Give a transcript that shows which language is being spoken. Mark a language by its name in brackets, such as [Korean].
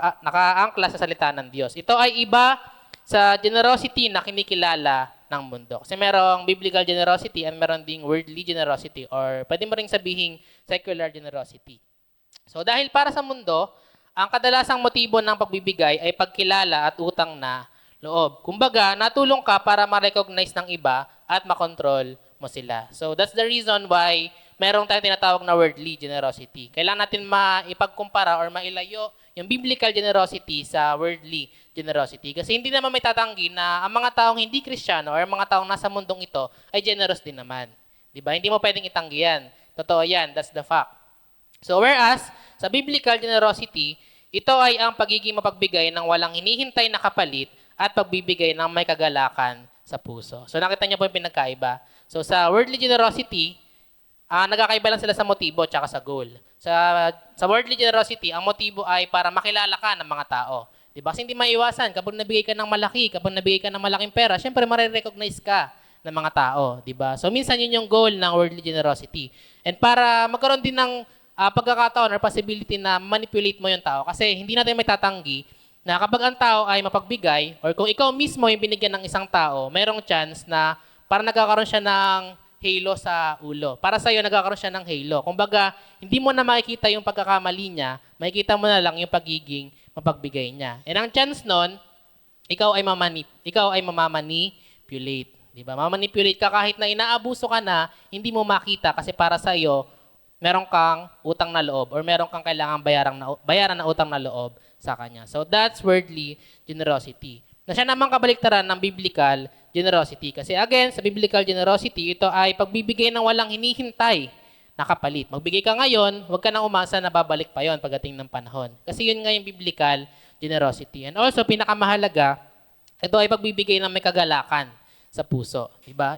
[Filipino] Nakaangkla sa salita ng Diyos. Ito ay iba sa generosity na kinikilala ng mundo. Kasi merong biblical generosity and meron ding worldly generosity or pwede mo ring sabihin secular generosity. So, dahil para sa mundo, ang kadalasang motibo ng pagbibigay ay pagkilala at utang na loob. Kumbaga, natulong ka para ma-recognize ng iba at makontrol mo sila. [English] So that's the reason why [Filipino] merong tayong tinatawag na [English] worldly generosity. [Filipino] Kailangan natin maipagkumpara or mailayo yung biblical generosity sa worldly generosity. Kasi hindi naman may tatanggi na ang mga taong hindi Kristiyano or mga taong nasa mundong ito ay generous din naman. Diba? Hindi mo pwedeng itanggi yan. Totoo yan. [English] That's the fact. [Filipino] So whereas, sa biblical generosity, ito ay ang pagiging mapagbigay ng walang hinihintay na kapalit at pagbibigay ng may kagalakan sa puso. So nakita niyo po yung pinagkaiba. So sa worldly generosity, nagkakaiba lang sila sa motibo at sa goal. Sa worldly generosity, ang motibo ay para makilala ka ng mga tao. Diba? Kasi hindi maiwasan. Kapag nabigay ka ng malaki, kapag nabigay ka ng malaking pera, syempre marirecognize ka ng mga tao. Diba? So minsan yun yung goal ng worldly generosity. And para magkaroon din ng pagkakataon or possibility na manipulate mo yung tao. Kasi hindi natin may tatanggi na kapag ang tao ay mapagbigay or kung ikaw mismo yung binigyan ng isang tao, mayroong chance na para nagkakaroon siya ng halo sa ulo. Para sa'yo, nagkakaroon siya ng halo. Kumbaga, hindi mo na makikita yung pagkakamali niya, makikita mo na lang yung pagiging mapagbigay niya. And ang chance nun, ikaw ay mamamanipulate. Diba? Mamanipulate ka kahit na inaabuso ka na, hindi mo makita kasi para sa'yo, meron kang utang na loob or meron kang kailangang bayaran na utang na loob sa kanya. [English] So that's worldly generosity. [Filipino] Na siya naman kabaliktaran ng biblical generosity. Kasi again, sa biblical generosity, ito ay pagbibigay ng walang hinihintay na kapalit. Magbigay ka ngayon, huwag ka nang umasa na babalik pa yon pagdating ng panahon. Kasi yun nga yung biblical generosity. And also, pinakamahalaga, ito ay pagbibigay ng may kagalakan sa puso. Diba?